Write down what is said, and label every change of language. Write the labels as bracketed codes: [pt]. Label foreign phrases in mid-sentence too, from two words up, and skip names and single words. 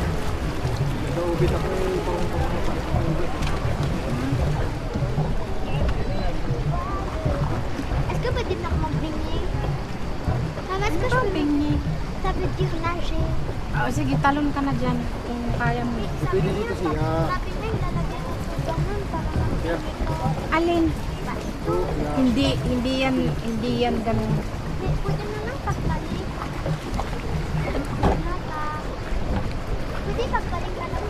[tl] Naubit ako yung parang [fr] Est-ce que je peux [tl] Pingi. [fr] Ça veut dire nager. [tl] Oh, sige, talon ka na dyan kung kaya mo. [fr] Ça [tl] Pwede [fr] veut [tl] dito [fr] dire [tl] siya. sabi na ilalagyan mo sa ganun para Yeah. Alin? [en] So, yeah. [tl] Hindi yan ganun. Pwede na lang pagbalik. Pwede pagbalik ka lang.